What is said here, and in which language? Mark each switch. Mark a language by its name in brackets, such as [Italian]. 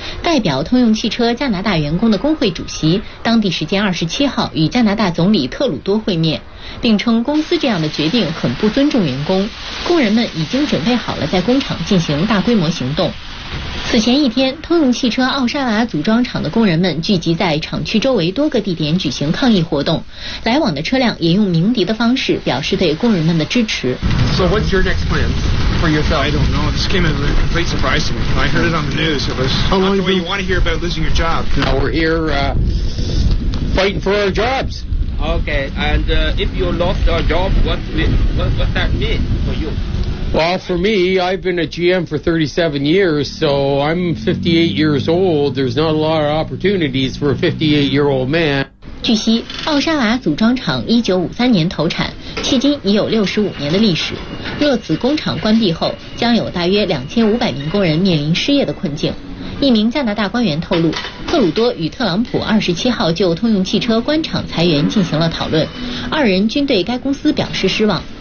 [Chinese] 代表通用汽车加拿大员工的工会主席当地时间27号与加拿大总理特鲁多会面，并称公司这样的决定很不尊重员工，工人们已经准备好了在工厂进行大规模行动。此前一天，通用汽车奥沙瓦组装厂的工人们聚集在厂区周围多个地点举行抗议活动，来往的车辆也用鸣笛的方式表示对工人们的支持。 [English] So what's your next plan for yourself? I don't know. This came as a complete surprise to me. I heard it on the news. It was not the way you want to hear about losing your job. Now we're here, fighting for our jobs. Okay. And, if you lost your job, what that mean for you? Well, for me, I've been at GM for 37 years, so I'm 58 years old. There's not a lot of opportunities for a 58-year-old man. [Chinese] 据悉，奥沙瓦组装厂1953年投产，迄今已有65年的历史。若此工厂关闭后，将有大约2500名工人面临失业的困境。一名加拿大官员透露，特鲁多与特朗普27号就通用汽车关厂裁员进行了讨论，二人均对该公司表示失望。